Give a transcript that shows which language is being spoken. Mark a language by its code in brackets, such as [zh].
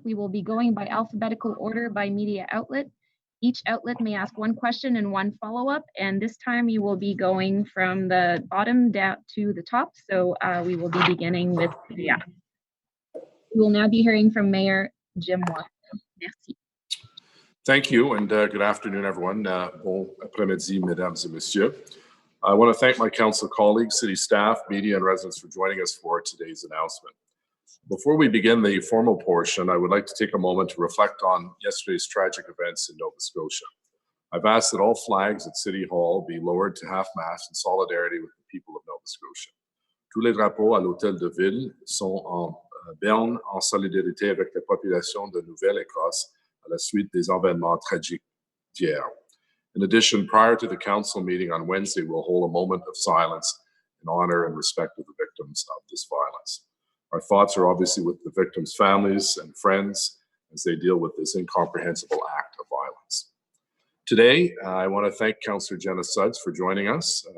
[en] We will be going by alphabetical order by media outlet. Each outlet may ask one question and one follow-up, and this time you will be going from the bottom down to the top, so we will be beginning with media. We will now be hearing from Mayor Jim Watson. [fr] Merci. [en] Thank you, and good afternoon, everyone. [fr] Bon après-midi, mesdames et messieurs. [en] I want to thank my council colleagues, city staff, media, and residents for joining us for today's announcement. Before we begin the formal portion, I would like to take a moment to reflect on yesterday's tragic events in Nova Scotia. I've asked that all flags at City Hall be lowered to half-mast in solidarity with the people of Nova Scotia. [fr] Tous les drapeaux à l'hôtel de ville sont en berne en solidarité avec la population de Nouvelle-Écosse à la suite des événements tragiques d'hier. [en] In addition, prior to the council meeting on Wednesday, we'll hold a moment of silence in honor and respect of the victims of this violence. Our thoughts are obviously with the victims' families and friends as they deal with this incomprehensible act of violence. Today, I want to thank Councillor Jenna Sudds for joining us.